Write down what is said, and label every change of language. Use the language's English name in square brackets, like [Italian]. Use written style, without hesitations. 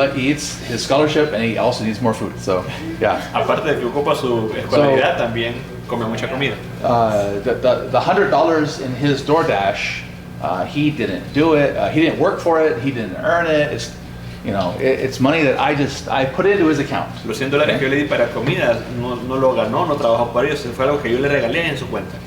[English] He eats his scholarship, and he also needs more food. So yeah. [Spanish] Aparte de que ocupa su escolaridad, también come mucha comida. [English] The $100 in his DoorDash, he didn't do it. He didn't work for it. He didn't earn it. You know, it's money that I put into his account. [Spanish] Los $100 que yo le di para comida no lo ganó, no trabajó para ellos, fue algo que yo le regalé en su cuenta.